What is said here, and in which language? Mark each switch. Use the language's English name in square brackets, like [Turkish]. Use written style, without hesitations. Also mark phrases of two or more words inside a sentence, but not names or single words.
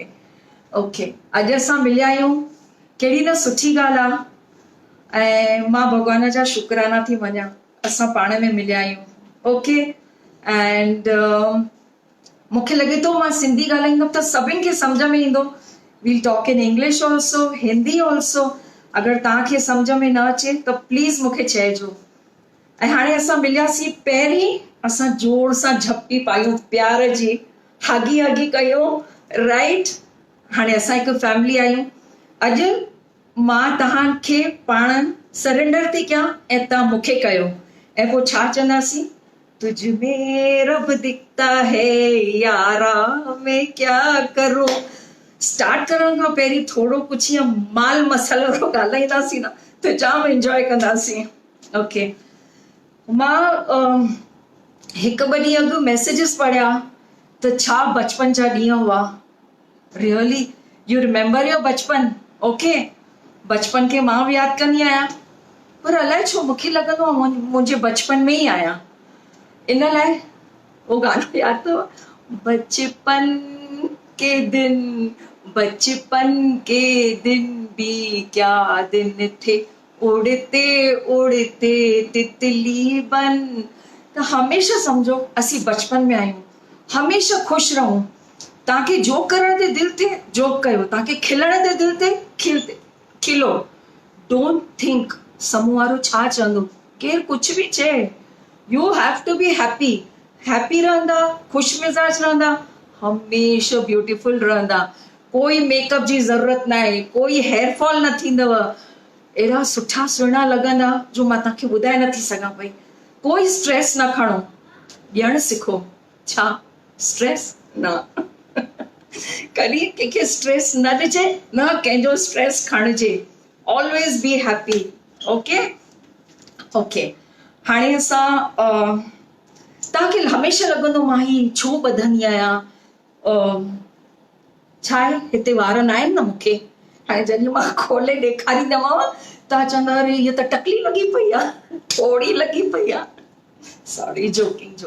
[Sindhi] ओके, अॼु असां मिलिया आहियूं, कहिड़ी न सुठी ॻाल्हि आहे, ऐं मां भॻवान जा शुकराना थी मञां असां पाण में मिलिया आहियूं। ओके, एंड मूंखे लॻे थो मां सिंधी ॻाल्हाईंदमि त सभिनि खे सम्झ में ईंदो। [English] We'll talk in English also, Hindi also. [Sindhi] अगरि तव्हांखे सम्झ में न अचे त प्लीज़ मूंखे चइजो। ऐं हाणे असां मिलियासीं, पहिरीं असां जोर सां झपकी पायूं प्यार जी, हगी हगी कयूं, राइट। हाणे असां हिकु फैमिली आहियूं। अॼु मां तव्हांखे पाण सरेंडर थी कयां ऐं तव्हां मूंखे कयो, ऐं पोइ छा चवंदासीं, [Hindi] तुझ में रब दिखता है यारा मैं क्या करूं। [Sindhi] स्टार्ट करण खां पहिरीं थोरो कुझु ईअं माल मसालो ॻाल्हाईंदासीं न त जाम एंजॉय कंदासीं। ओके, मां हिकु ॿ ॾींहं अॻु मैसेजिस पढ़िया त छा बचपन जा ॾींहं हुआ। [English] Really you remember your bachpan? [Sindhi] ओके, बचपन खे मां बि यादि कंदी आहियां, पर अलाए छो मूंखे लॻंदो आहे मुंहिंजे बचपन में ई आहियां। इन लाइ [Hindi] वो गाना याद तो, बचपन के दिन भी क्या दिन थे, उड़ते उड़ते तितली बन। तो हमेशा समझो [Sindhi] असी बचपन में आहियूं, हमेशा खुश रहूं। तव्हांखे जोक करण ते दिलि थिए जोक कयो, तव्हांखे खिलण ते दिलि थिए खिलो। [English] Don't think [Sindhi] साम्हूं वारो छा चवंदो, केरु कुझु बि चए। [English] You have to be happy. [Sindhi] हैप्पी रहंदा, खुश मिज़ाज रहंदा, हमेशा ब्यूटीफुल रहंदा। कोई मेकअप जी ज़रूरत न आहे, कोई [English] hair fall [Sindhi] न थींदव, अहिड़ा सुठा सुहिणा लॻंदा जो मां तव्हांखे ॿुधाए नथी सघां पई। कोई स्ट्रेस न खणो, ॾियणु सिखो। छा स्ट्रेस न कॾहिं कंहिंखे स्ट्रेस न ॾिजे, न कंहिंजो स्ट्रेस खणिजे। [English] Always be happy. OK OK, [Sindhi] हाणे असां तव्हांखे हमेशह लॻंदो मां ही छो ॿधंदी आहियां, छा आहे हिते वार न आहिनि न मूंखे। हाणे जॾहिं मां खोले ॾेखारींदीमांव तव्हां चवंदा अरे हीअ त टकली लॻी पई आहे, थोड़ी लॻी पई आहे।